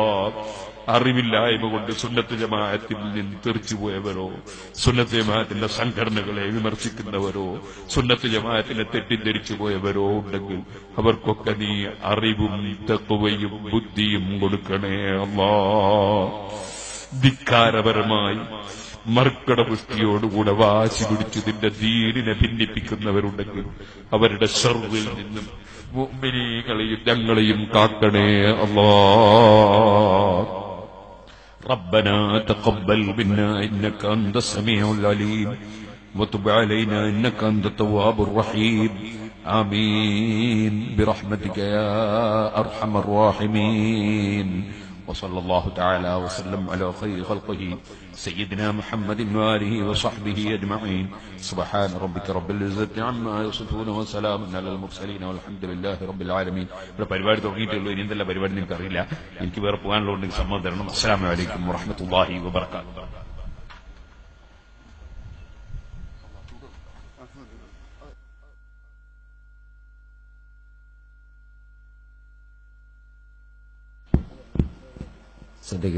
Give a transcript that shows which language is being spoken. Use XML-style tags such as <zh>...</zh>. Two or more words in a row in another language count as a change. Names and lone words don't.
<ml>അറിവില്ലായ്മ കൊണ്ട് സുന്നത്ത് ജമാഅത്തിൽ നിന്ന് തെറിച്ചുപോയവരോ, സുന്നത്ത് ജമാഅത്തിന്റെ സംഘടനകളെ വിമർശിക്കുന്നവരോ, സുന്നത്ത് ജമാഅത്തിനെ തെറ്റിദ്ധരിച്ചു പോയവരോ ഉണ്ടെങ്കിൽ അവർക്കൊക്കെ നീ അറിവും തഖ്വയും ബുദ്ധിയും കൊടുക്കണേ അല്ലാ. ധിക്കാരപരമായി മർക്കടപുഷ്ടിയോടുകൂടെ വാശി പിടിച്ചു നിന്റെ ദീനിനെ ഭിന്നിപ്പിക്കുന്നവരുണ്ടെങ്കിൽ അവരുടെ ശർറിൽ നിന്നും മുഅ്മിനീങ്ങളെയും ഞങ്ങളെയും കാക്കണേ അല്ലാ.</ml> <ar>ربنا تقبل منا إنك أنت السميع العليم وتب علينا إنك أنت التواب الرحيم. آمين برحمتك يا أرحم الراحمين. وصلى الله تعالى وسلم على خير خلقه سيدنا محمد وآله وصحبه أجمعين. سبحان ربك رب العزة عما يصفون وسلام على المرسلين والحمد لله رب العالمين.</ar> <ml>ഇവിടെ പരിപാടി തുടങ്ങിയിട്ടുള്ളൂ. ഇനി എന്തെല്ലാം പരിപാടി നിങ്ങൾക്ക് അറിയില്ല. എനിക്ക് വേറെ പോകാനുള്ളതുകൊണ്ട് സമ്മതം തരണം.</ml> <ar>السلام عليكم ورحمة الله وبركاته.</ar> <ml>ശ്രദ്ധിക്കുക.</ml>